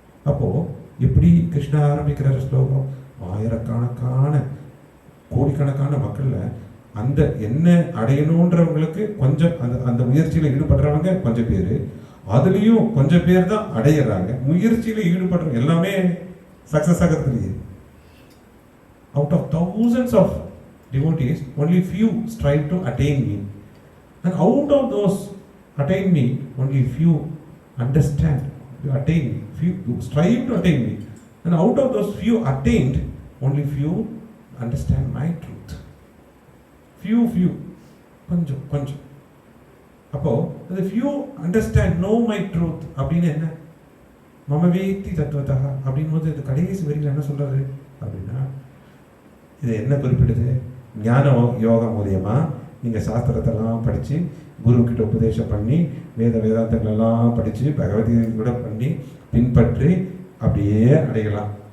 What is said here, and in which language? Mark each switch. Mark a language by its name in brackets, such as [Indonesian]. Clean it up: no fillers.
[Tamil] அப்போ எப்படி கிருஷ்ணா ஆரம்பிக்கிறார் ஸ்லோகம்? ஆயிரக்கணக்கான கோடிக்கணக்கான மக்கள்ல அந்த என்ன அடையணுன்றவங்களுக்கு கொஞ்சம் அந்த அந்த முயற்சியில ஈடுபடுறவங்க கொஞ்சம் பேரு, அதுலயும் கொஞ்சம் பேர் தான் அடையிறாங்க. முயற்சியில ஈடுபடுற எல்லாமே success ஆகிறதுலையே. [English] Out of thousands of devotees, only few strive to attain me, and out of those attain me, only few understand to attain me. Few strive to attain me, and out of those few attained, only few understand my truth. Few [Tamil] கொஞ்சம். அப்போ [English] the few understand, know my truth [Tamil] அப்படின்னு என்ன? [Sanskrit] மம வேத்தி தத்துவதா [Tamil] அப்படின் போது இது கடைசி வரியில் என்ன சொல்றாரு அப்படின்னா, இது என்ன குறிப்பிடுது? ஞான யோகம் மூலியமா நீங்கள் சாஸ்திரத்தெல்லாம் படித்து, குருக்கிட்ட உபதேசம் பண்ணி, வேதாந்தங்களெல்லாம் படித்து, பகவத்கீதை பண்ணி பின்பற்றி அப்படியே அடையலாம்.